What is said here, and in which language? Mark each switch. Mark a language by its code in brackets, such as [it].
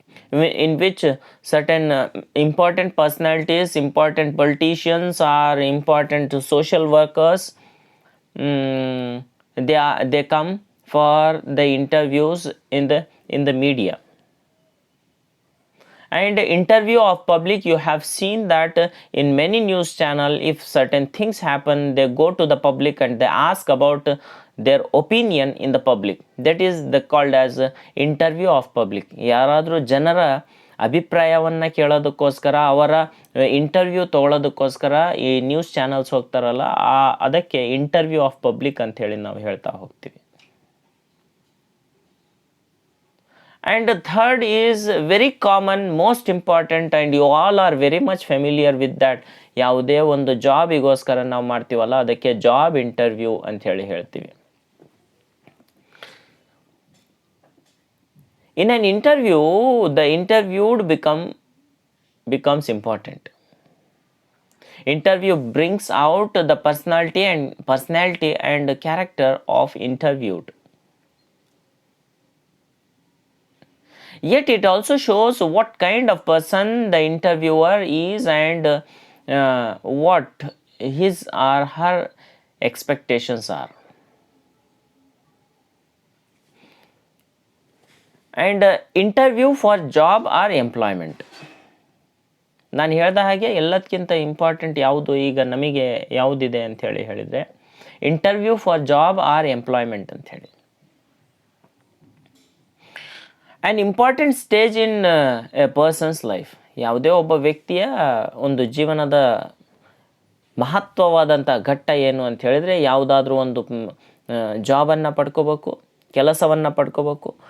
[en] in which certain important personalities, important politicians or important social workers, they come for the interviews in the media. And interview of public, you have seen that in many news channel, if certain things happen, they go to the public and they ask about their opinion in the public. That is called as interview of public. [kn] ಯಾರಾದರೂ ಜನರ ಅಭಿಪ್ರಾಯವನ್ನು ಕೇಳೋದಕ್ಕೋಸ್ಕರ, ಅವರ interview ತಗೊಳ್ಳೋದಕ್ಕೋಸ್ಕರ ಈ news channels ಹೋಗ್ತಾರಲ್ಲ, ಅದಕ್ಕೆ interview of public ಅಂತ ಹೇಳಿ ನಾವು ಹೇಳ್ತಾ ಹೋಗ್ತೀವಿ. [en] And the third is very common, most important, and you all are very much familiar with that. [kn] ಯಾವುದೇ ಒಂದು ಜಾಬಿಗೋಸ್ಕರ ನಾವು ಮಾಡ್ತೀವಲ್ಲ, ಅದಕ್ಕೆ ಜಾಬ್ ಇಂಟರ್ವ್ಯೂ ಅಂತ ಹೇಳಿ ಹೇಳ್ತೀವಿ. [en] In an interview, the interviewed becomes important. Interview brings out the personality and character of interviewed. Yet it also shows what kind of person the interviewer is and what his or her expectations are. And interview for job or employment. [kn] ನಾನು ಹೇಳ್ದ ಹಾಗೆ ಎಲ್ಲದಕ್ಕಿಂತ important ಯಾವುದು ಈಗ ನಮಗೆ ಯಾವುದಿದೆ ಅಂತ ಹೇಳಿದರೆ [en] interview for job or employment [kn] ಅಂತ ಹೇಳಿ. [en] An important stage in a person's life. [kn] ಯಾವುದೇ ಒಬ್ಬ ವ್ಯಕ್ತಿಯ ಒಂದು ಜೀವನದ ಮಹತ್ವವಾದಂಥ ಘಟ್ಟ ಏನು ಅಂತ ಹೇಳಿದರೆ, ಯಾವುದಾದ್ರೂ ಒಂದು ಜಾಬನ್ನು ಪಡ್ಕೋಬೇಕು, ಕೆಲಸವನ್ನು ಪಡ್ಕೋಬೇಕು.